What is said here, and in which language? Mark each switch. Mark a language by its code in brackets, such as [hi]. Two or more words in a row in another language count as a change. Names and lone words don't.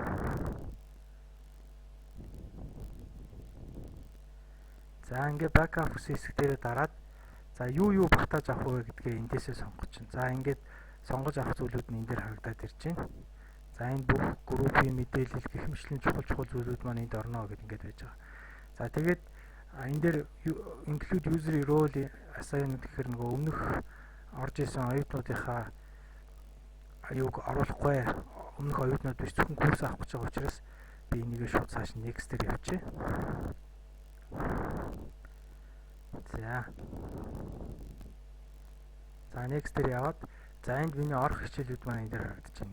[mn] За ингээд backup гэсэн хэсэг дээрээ дараад за юу багтааж авах вэ гэдгээ эндээсээ сонгож чинь. За ингээд сонгож авах зүйлүүд нь энэ дээр харагдаад ирж байна. За энэ бүх группийн мэдээлэл гэх мэтлэн чухал зүйлүүд маань энд орно гэдээ ингээд байж байгаа. За тэгээд энэ дээр [en] include user role assign [mn] гэхээр нөгөө өмнөх орж исэн оюутнуудынхаа аюуг оруулахгүй, өмнөх оюутнууд биш зөвхөн курс авах гэж байгаа учраас би энийг шууд цааш next дээр явуулъя. За next дээр яваад за энд миний орох хичээлүүд маань энэ дээр харагдаж байна.